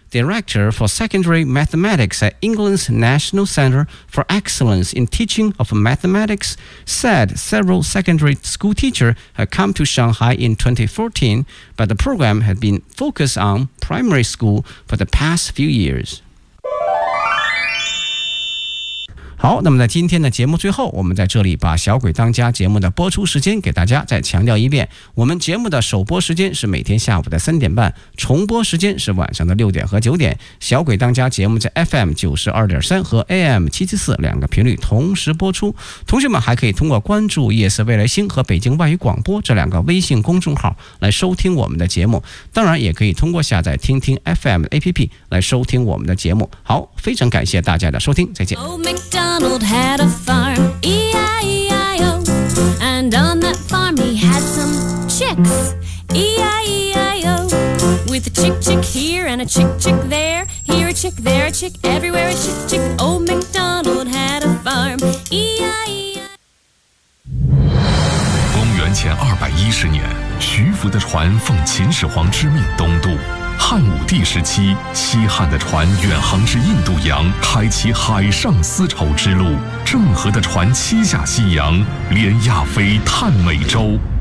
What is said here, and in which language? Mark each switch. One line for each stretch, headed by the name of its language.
English: Director for Secondary Mathematics at England's National Centre for Excellence in Teaching of Mathematics, said several secondary school teachers had come to Shanghai in 2014, but the program had been focused on primary school for the past few years.
Chinese: 好，那么在今天的节目最后，我们在这里把小鬼当家节目的播出时间给大家再强调一遍。我们节目的首播时间是每天下午的3:30，重播时间是晚上的6:00和9:00。小鬼当家节目在 FM92.3 和 AM774 两个频率同时播出。同学们还可以通过关注夜色未来星和北京外语广播这两个微信公众号来收听我们的节目。当然也可以通过下载听听 FM APP 来收听我们的节目。好，非常感谢大家的收听，再见。
English: Donald had a farm, E-I-E-I-O, and on that farm he had some chicks, E-I-E-I-O, with a chick chick here and a chick chick there a chick, there a chick, everywhere a chick chick, old MacDonald had a farm, E-I-E-I-O.
Chinese: 公元前210年，徐福的船奉秦始皇之命东渡。汉武帝时期，西汉的船远航至印度洋，开启海上丝绸之路。郑和的船七下西洋，连亚非探美洲。